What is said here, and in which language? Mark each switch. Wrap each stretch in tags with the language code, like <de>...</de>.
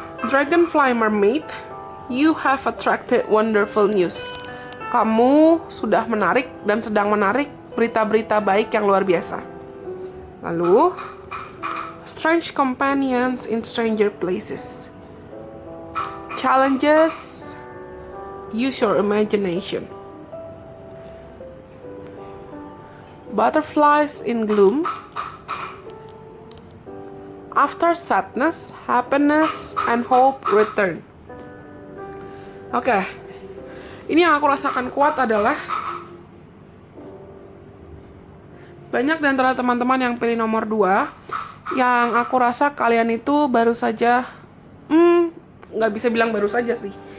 <en>Dragonfly Mermaid, you have attracted wonderful news.</en> <id>Kamu sudah menarik dan sedang menarik berita-berita baik yang luar biasa.</id> <en>Lalu, strange companions in stranger places. Challenges, use your imagination. Butterflies in gloom. After sadness, happiness, and hope return.</en> <id>Oke. Ini yang aku rasakan kuat adalah banyak di antara teman-teman yang pilih nomor 2 yang aku rasa kalian itu baru saja nggak bisa bilang baru saja sih.</id>